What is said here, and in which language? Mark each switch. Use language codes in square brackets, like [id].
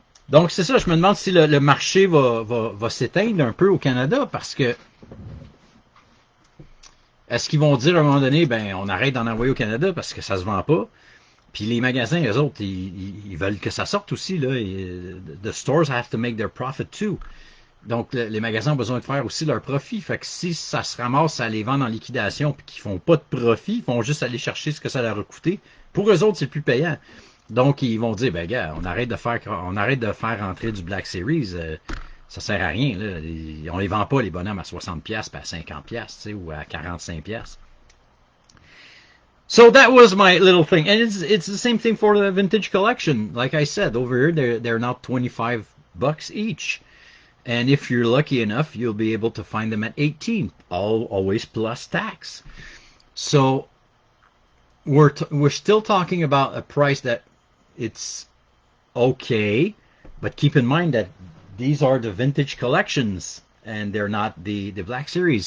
[fr] Donc c'est ça, je me demande si le marché va s'éteindre un peu au Canada parce que est-ce qu'ils vont dire à un moment donné, ben on arrête d'en envoyer au Canada parce que ça se vend pas. Puis les magasins, eux autres, ils veulent que ça sorte aussi là. [en] The stores have to make their profit too. [fr] Donc les magasins ont besoin de faire aussi leur profit. Fait que si ça se ramasse à les vendre en liquidation puis qu'ils font pas de profit, ils vont juste aller chercher ce que ça leur a coûté. Pour eux autres, c'est plus payant. Donc ils vont dire, ben gars, on arrête de faire rentrer du Black Series. Ça sert à rien. Là. On les vend pas les bonhommes à 60 pièces, à 50 pièces, ou à 45 pièces. [en] So that was my little thing, and it's the same thing for the vintage collection. Like I said, over here they're now $25 each, and if you're lucky enough, you'll be able to find them at 18, always plus tax. So we're still talking about a price that it's okay, but keep in mind that these are the vintage collections and they're not the Black Series.